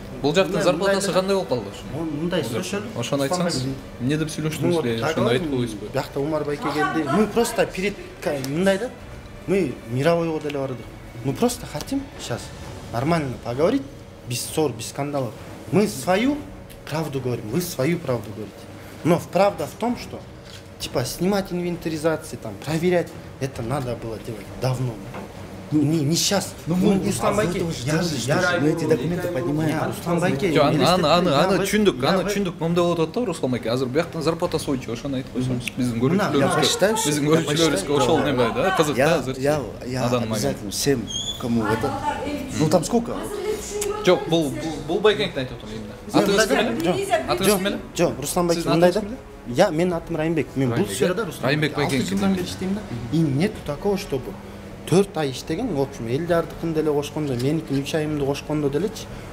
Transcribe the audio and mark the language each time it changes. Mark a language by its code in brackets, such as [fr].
[ky] Бул жактын зарплатасы кандай болуп калды? Мындай сөйлөшөлү. Ошону айтсаңыз. Эмне деп сүйлөштүңүз эле? Ошону айтып коюңузбу? Биякта Умар Байке келди. [ru] Мы просто перед [ky] мындай да. [ru] Мы [ky] мировойго деле бардык. [ru] Мы просто хотим сейчас нормально поговорить, без ссор, без скандалов. Мы свою правду говорим, вы свою правду говорите. Но правда в том, что типа снимать инвентаризации, там, проверять, это надо было делать давно. Не сейчас. Руслан Байке, мы эти документы поднимаем. Руслан Байке. [ky] Аны түшүндүк. Момда болуп атат да Руслан Байке. Азыр бияктан зарплатасы бойча ошону айтып койсоңуз. Биздин көрүүчүлөрүбүзгө ошол неме да, кызык да азыр. [ru] Я обязательно всем, кому это. Ну там сколько? [ky] Жок, бул Байкеңдин айтып атам эмне? Атыңыз ким эле? Жок, Руслан Байке мындай да. Менин атым Райымбек. Мен бул сферада Руслан Райымбек Байке жылдан бери иштейм да. [ru] И нету такого, чтобы [ky] 4 ай иштеген, в общем, Эльдардыкын деле кошкондо, меникин 3 айымды кошкондо делечи.